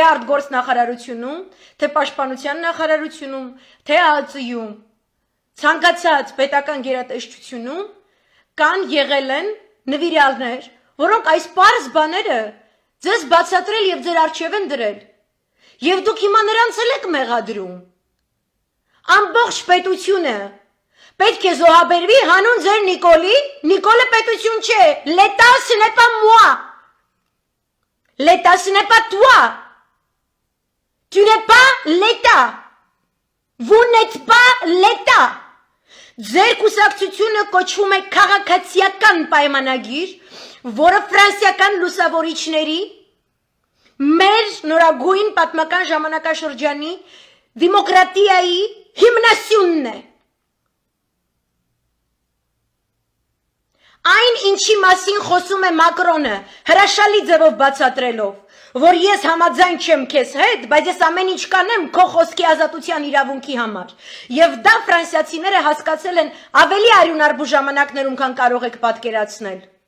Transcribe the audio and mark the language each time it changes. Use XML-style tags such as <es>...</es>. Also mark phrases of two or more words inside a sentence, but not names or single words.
<hy>արտգործ նախարարությունում, թե պաշտպանության նախարարությունում, թե ԱԱԾ-ում, ցանկացած պետական գերատեսչությունում կան եղել են նվիրյալներ, որոնք այս պարզ բաները ձեզ բացատրել եւ ձեր առջև են դրել, եւ դուք հիմա նրանց էլ եք մեղադրում, ամբողջ պետությունը պետք է զոհաբերվի հանուն ձեր Նիկոլի, Նիկոլը պետություն չէ,</hy> <fr>l'État ce n'est pas moi, l'État ce n'est pas toi, tu n'es pas l'État, vous n'êtes pas l'État,</fr> <hy>ձեր կուսակցությունը կոչվում է քաղաքացիական պայմանագիր, որը ֆրանսիական լուսավորիչների մեր նորագույն պատմական ժամանակաշրջանի դեմոկրատիայի հիմնասյունն է, այն ինչի մասին խոսում է Մակրոնը, հրաշալի ձևով բացատրելով, որ ես համաձայն չեմ քեզ հետ, բայց ես ամեն ինչ կանեմ քո խոսքի ազատության իրավունքի համար, եւ դա ֆրանսիացիները հասկացել են ավելի արյունարբու ժամանակներում, քան կարող եք պատկերացնել,</hy>